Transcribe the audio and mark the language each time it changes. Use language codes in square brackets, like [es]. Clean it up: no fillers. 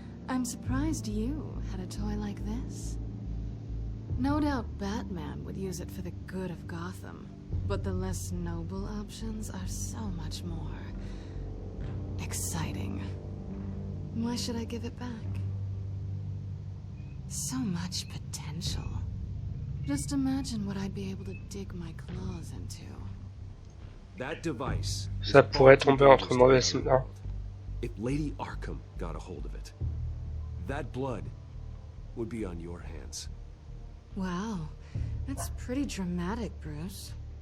[en] I'm surprised you had a toy like this. No doubt Batman would use it for the good of Gotham, but the less noble options are so much more exciting. Why should I give it back? So much potential. Just imagine what I'd be able to dig my claws into. That device. [fr] Ça pourrait tomber entre mauvaises mains. [en] If Lady Arkham got a hold of it, that blood would be on your hands. Wow, that's pretty dramatic, Bruce.